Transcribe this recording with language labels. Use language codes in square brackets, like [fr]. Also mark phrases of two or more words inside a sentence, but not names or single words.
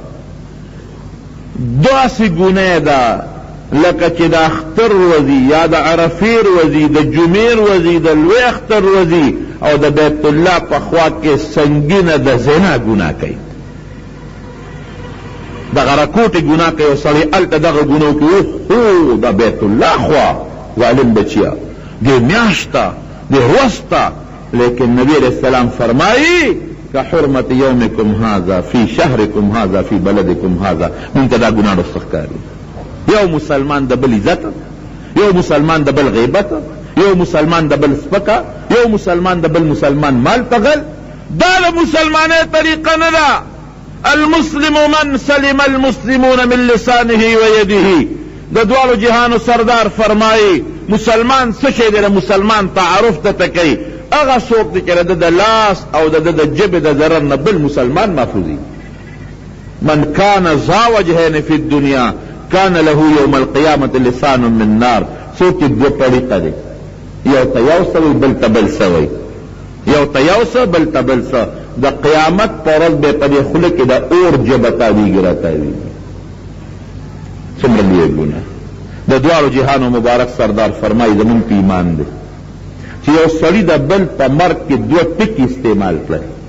[ps] داسې ګناه ده لکه چې د اختر ورځې یا د عرفې ورځې، د جمعې ورځې، د لوی اختر ورځې او د بیت الله په خوا کې سنګینه د زنا ګناه کوي، دغه رکوټې ګناه کوي او سړی هلته دغه ګناه کوي. خو د بیت الله خوا ظالم بچیا دې میاشت ته، دې ورځ ته، لیکن نبی علیہ السلام فرمائی کہ [ar] حرمت یومکم هذا فی شهرکم هذا فی بلدکم هذا. [ps] مونږ ته دا ګناه رسخ کاری، یو مسلمان د بل عزت، یو مسلمان د بل غیبت، یو مسلمان د بل سپکا، یو مسلمان د بل مسلمان مال پغل، دا د مسلمانۍ طریقه نه ده. [ar] المسلم من سلم المسلمون من لسانه ويده. [ps] د دوالو جهانو سردار فرمائی مسلمان څه شی دی؟ مسلمان تعارف ته کوي هغه څوک دی چې د لاس او د جبې د ضرر نه بل مسلمان محفوظي. [ar] من کان ذا وجهین فی الدنیا کان له یوم القیامة لسان من نار. [ps] څوک چې دوه طریقه دی، یو ته یو څه وي بل ته بل څه وي، یو ته یو څه بل ته بل څه. د قیامت په ورځ به په دې خوله کې د اور ژبه تاویږي راتاویږي. څومره لوی ګناه. د دواړو جهانو مبارک سردار فرمایي زمونږ په ایمان دی چې یو سړي د بل په مرګ کې دوه ټکي استعمال کړل.